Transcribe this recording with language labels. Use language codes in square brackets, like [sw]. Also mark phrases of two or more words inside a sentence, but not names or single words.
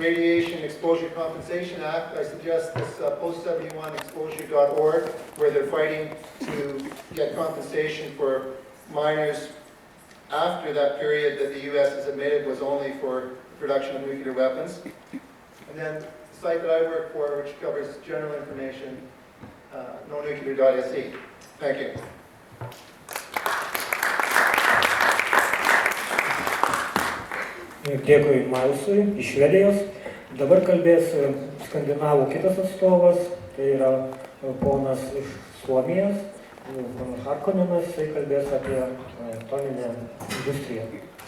[en] Radiation Exposure Compensation Act, I suggest this post71exposure.org, where they're fighting to get compensation for miners after that period that the U.S. has admitted was only for production of nuclear weapons. And then the site that I work for, which covers general information, nonuclear.se. Thank you. [lt] Dėkui Mailsui iš Švedijos. Dabar kalbės skandinavų kitas atstovas, tai yra ponas iš Suomijos, ponas Harkoninas, jisai kalbės apie atominę industriją.